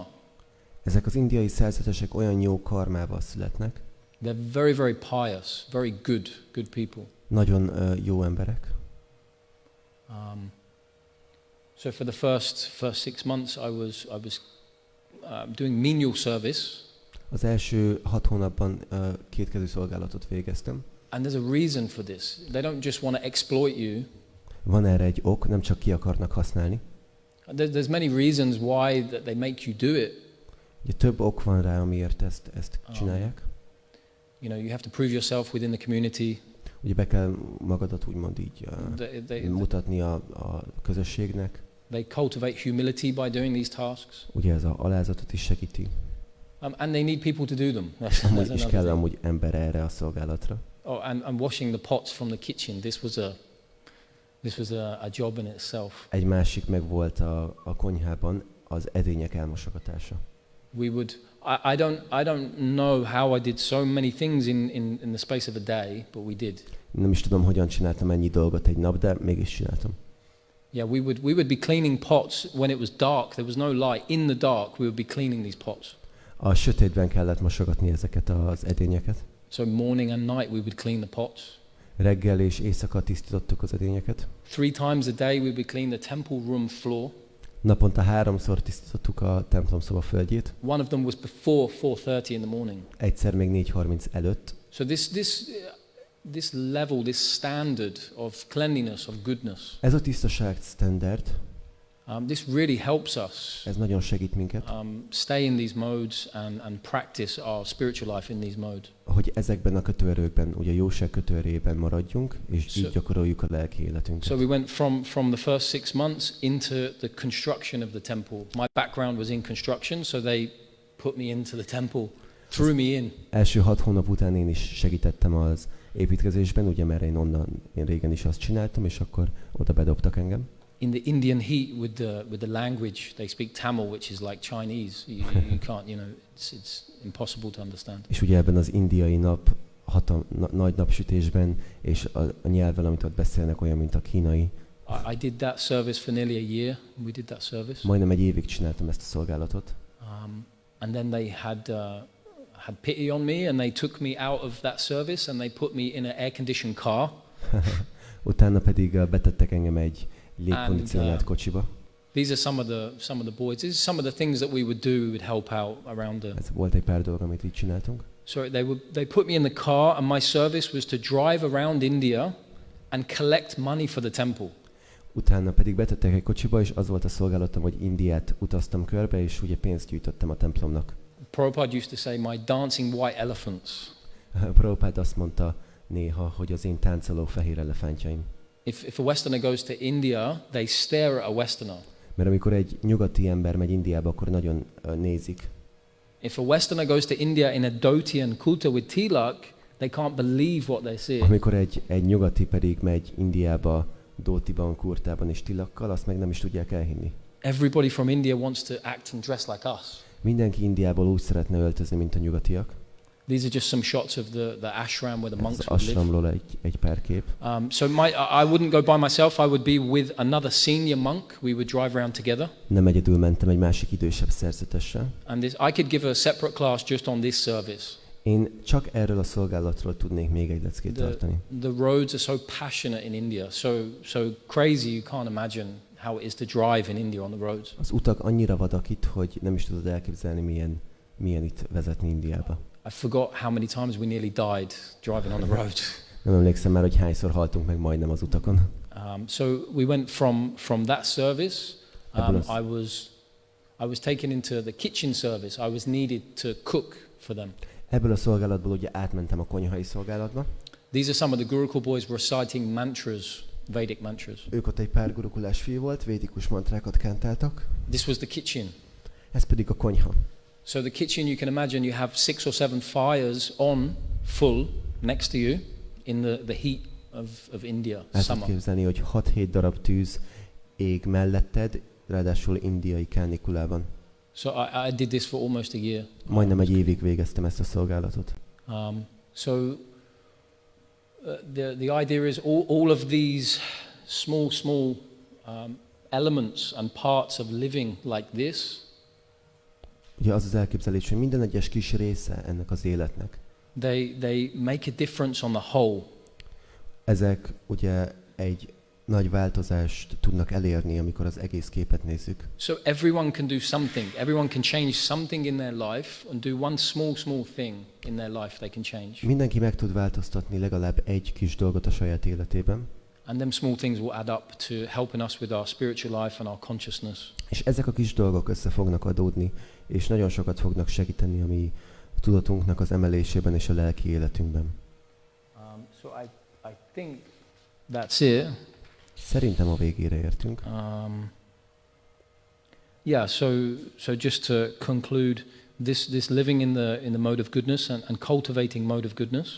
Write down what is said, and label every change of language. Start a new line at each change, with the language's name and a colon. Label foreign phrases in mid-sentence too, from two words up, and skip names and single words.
Hungarian: Ezek az indiai szerzetesek olyan jó karmával születnek.
English: They're very, very pious, very good people.
Hungarian: Nagyon jó emberek.
English: So for the first 6 months, I was doing menial service.
Hungarian: Az első 6 hónapban kétkezű szolgálatot végeztem.
English: And there's a reason for this. They don't just want to exploit you.
Hungarian: Van erre egy ok, nem csak ki akarnak használni.
English: There's many reasons why that they make you do it.
Hungarian: Ugye több ok van rá, amiért ezt csinálják.
English: You have to prove yourself within the community.
Hungarian: Ugye be kell magadat úgymond így mutatni a közösségnek.
English: They cultivate humility by doing these tasks.
Hungarian: Ugye ez a alázatot is segíti.
English: And they need people to do them.
Hungarian: Amúgy is kell amúgy ember erre a szolgálatra.
English: Oh, and washing the pots from the kitchen. This was a job in itself.
Hungarian: Egy másik meg volt a konyhában az edények elmosogatása.
English: I don't know how I did so many things in the space of a day, but we did.
Hungarian: Nem is tudom, hogyan csináltam ennyi dolgot egy nap, de mégis csináltam.
English: Yeah, we would be cleaning pots when it was dark. There was no light. In the dark, we would be cleaning these pots.
Hungarian: A sötétben kellett mosogatni ezeket az edényeket.
English: So morning and night we would clean the pots.
Hungarian: Reggel és éjszaka tisztítottuk az edényeket.
English: 3 times a day we would clean the temple room floor.
Hungarian: Naponta 3-szor tisztítottuk a templom szoba földjét.
English: One of them was before 4:30 in the morning.
Hungarian: Egyszer még 4:30 előtt.
English: So this level, this standard of cleanliness, of goodness.
Hungarian: Ez a tisztaság standard.
English: This really helps us.
Hungarian: Ez nagyon segít minket.
English: Stay in these modes and practice our spiritual life in these modes.
Hungarian: Hogy ezekben a kötőerőkben, ugye a jóság kötőerőjében maradjunk, és így gyakoroljuk a lelki életünket.
English: So we went from the first 6 months into the construction of the temple. My background was in construction, so they put me into the temple, threw me in.
Hungarian: Első 6 hónap után én is segítettem az építkezésben, ugye mert én régen is azt csináltam, és akkor oda bedobtak engem.
English: In the Indian heat with the language, they speak Tamil, which is like Chinese. You can't, it's impossible to understand.
Hungarian: És ugye ebben az indiai nagy napsütésben, és a nyelvvel, amit ott beszélnek, olyan, mint a kínai.
English: I did that service for nearly a year. We did that service.
Hungarian: Majdnem egy évig csináltam ezt a szolgálatot.
English: And then they had pity on me, and they took me out of that service, and they put me in an air-conditioned car.
Hungarian: Utána pedig betettek engem egy légkondicionált kocsiba.
English: These are some of the boys. These are some of the things that we would do. We would help out around the.
Hungarian: Ez volt egy pár dolog, amit így csináltunk.
English: So they put me in the car, and my service was to drive around India and collect money for the temple.
Hungarian: Utána pedig betettek egy kocsiba, és az volt a szolgálatom, hogy Indiát utaztam körbe, és ugye pénzt gyűjtöttem a templomnak.
English: Prabhupada used to say, "My dancing white elephants."
Hungarian: Prabhupada azt mondta néha, hogy az én táncoló fehér elefántjaim.
English: If a Westerner goes to India, they stare at a Westerner.
Hungarian: Mert amikor egy nyugati ember megy Indiába, akkor nagyon nézik.
English: If a Westerner goes to India in a dhoti and kurta with tilak, they can't believe what they see.
Hungarian: Amikor egy nyugati pedig megy Indiába dhótiban, kurtában és tilakkal, azt meg nem is tudják elhinni.
English: Everybody from India wants to act and dress like us.
Hungarian: Mindenki Indiából úgy szeretne öltözni, mint a nyugatiak.
English: These are just some shots of the ashram where the monks
Hungarian: Az
English: would live.
Hungarian: ashramról egy pár kép.
English: So I wouldn't go by myself. I would be with another senior monk. We would drive around together.
Hungarian: Nem egyedül mentem, egy másik idősebb szerzetessel.
English: And I could give a separate class just on this service.
Hungarian: Én csak erről a szolgálatról tudnék még egy leckét tartani.
English: The roads are so passionate in India, so crazy you can't imagine how it is to drive in India on the roads.
Hungarian: Az utak annyira vadak itt, hogy nem is tudod elképzelni, milyen itt vezetni Indiába.
English: I forgot how many times we nearly died driving on the road.
Hungarian: Nem emlékszem már, hogy hányszor haltunk meg majdnem az utakon.
English: So we went from that service. I was taken into the kitchen service. I was needed to cook for them.
Hungarian: Ebből a szolgálatból ugye átmentem a konyhai szolgálatba.
English: These are some of the Gurukul boys reciting mantras, Vedic mantras.
Hungarian: Ők ott egy pár gurukulás fiú volt, védikus mantrákat kentáltak.
English: This was the kitchen.
Hungarian: Ez pedig a konyha.
English: So the kitchen, you can imagine you have 6 or 7 fires on, full, next to you, in the heat of India,
Hungarian: El
English: summer.
Hungarian: tudod képzelni, hogy 6-7 darab tűz ég melletted, ráadásul indiai kánikulában.
English: So I did this for almost a year.
Hungarian: Majdnem egy évig végeztem ezt a szolgálatot.
English: So the idea is all of these small elements and parts of living like this.
Hungarian: Ugye az az elképzelés, hogy minden egyes kis része ennek az életnek.
English: They make a difference on the whole.
Hungarian: Ezek ugye egy nagy változást tudnak elérni, amikor az egész képet nézzük.
English: So everyone can do something. Everyone can change something in their life and do one small thing in their life they can change.
Hungarian: Mindenki meg tud változtatni legalább egy kis dolgot a saját életében.
English: And them small things will add up to helping us with our spiritual life and our consciousness.
Hungarian: És ezek a kis dolgok össze fognak adódni, és nagyon sokat fognak segíteni a mi tudatunknak az emelésében és a lelki életünkben.
English: So I think that's it.
Hungarian: Szerintem a végére értünk.
English: So just to conclude, this living in the mode of goodness and cultivating mode of goodness.